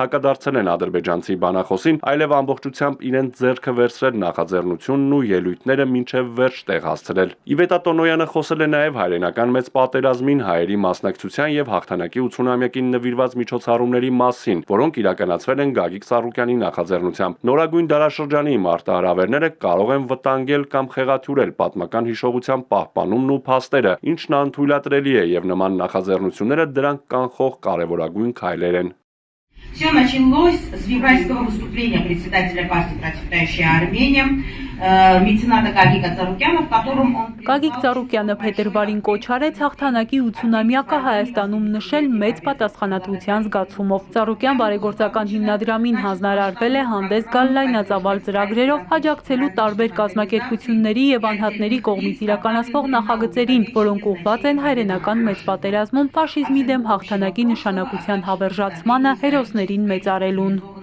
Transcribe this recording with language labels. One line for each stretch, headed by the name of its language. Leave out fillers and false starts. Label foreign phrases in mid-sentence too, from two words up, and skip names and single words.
Armenian: հակադարձել են ադրբեջանցի բանախոսին, այլև ամբողջությամբ իրենց ձեռքը վերցրել նախաձեռնությունն ու ելույթները մինչև վերջ տեղ հասցրել։ Իվետա Տոնոյանը խոսել է նաև հայրենական մեծ պատերազմին հայերի մասնակցության եւ հաղթանակի 80-ամյակին նվիրված միջոցառումների մասին, որոնք իրականացվել են Գագիկ Ծառուկյանի նախաձեռնությամբ։ Նորագույն դարաշրջանի մարտահրավերները կարող են վտանգել կամ խեղաթյուրել պատմական հիշողության պահպանումն ու փաստերը, ինչն անթույլատրելի է եւ нման նախաձեռնությունները дրանք կանխող կարևորագույն քայլեր են։
Russian: Все началось с февральского выступления председателя партии «Процветающая Армения» мецената Гагика Ծառուկյանը, в котором он
Armenian: Գագիկ Ծառուկյանը փետրվարին կոչ արեց հաղթանակի 80-ամյակը Հայաստանում նշել մեծ պատասխանատվության զգացումով։ Ծառուկյան բարեգործական հիմնադրամին հանձնարարվել է հանդես գալ լայնածավալ ծրագրերով աջակցելու տարբեր կազմակերպությունների եւ անհատների կողմից իրականացվող նախագծերին, որոնք ուղղված են հայրենական մեծ պատերազմում ֆաշիզմի դեմ հաղթանակի նշանակության հավերժացմանը, հերոսներին մեծարելուն։